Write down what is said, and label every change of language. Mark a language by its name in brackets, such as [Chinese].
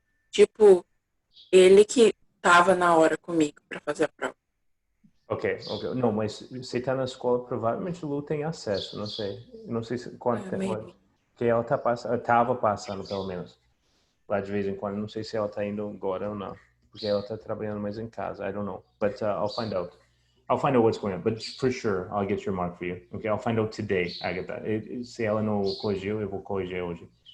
[Portuguese] Tipo, ele que tava na hora comigo pra fazer a prova. Ok. Não, mas você tá na escola, provavelmente o Lu tem acesso, não sei. Não sei quanto tempo. Que ela tava passando, pelo menos. Lá de vez em quando. Não sei se ela tá indo agora ou não. Porque ela tá trabalhando mais em casa. [English] I don't know. But I'll find out. I'll find out what's going on. But for sure, I'll get your mark for you. Okay, I'll find out today, Agatha. [Portuguese] Se ela não corrigiu, eu vou corrigir hoje.